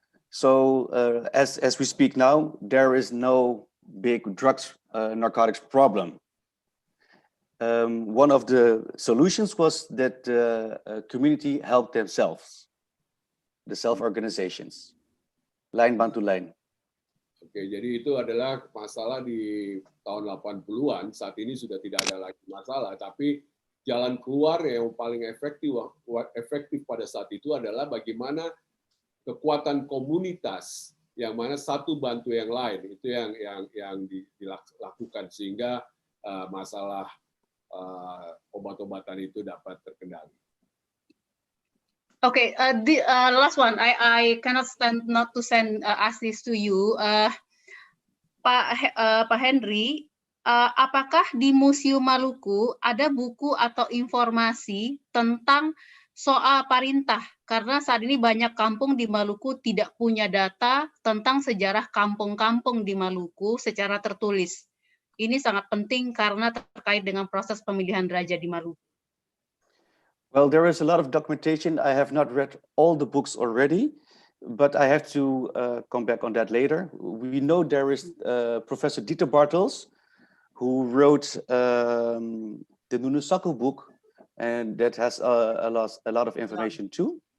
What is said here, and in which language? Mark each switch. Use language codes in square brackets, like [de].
[en] So as we speak now, there is no big drugs narcotics problem. One of the solutions was that the community helped themselves, the self-organizations, [id] line bantu line. Oke, jadi itu adalah masalah di tahun 80-an, saat ini sudah tidak ada lagi masalah, tapi jalan keluar yang paling efektif pada saat itu adalah bagaimana kekuatan komunitas yang mana satu bantu yang lain, itu yang dilakukan sehingga masalah obat-obatan itu dapat terkendali. [en] Okay, the last one. I cannot stand not to send ask this to you, Pak Henry. [id] Apakah di Museum Maluku ada buku atau informasi tentang soal parintah? Karena saat ini banyak kampung di Maluku tidak punya data tentang sejarah kampung-kampung di Maluku secara tertulis. Ini sangat penting karena terkait dengan proses pemilihan raja di Maluku. [en] Well, there is a lot of documentation. I have not read all the books already, but I have to come back on that later. We know there is Professor Dieter Bartels, who wrote the Nunusaku book, and that has a lot of information too.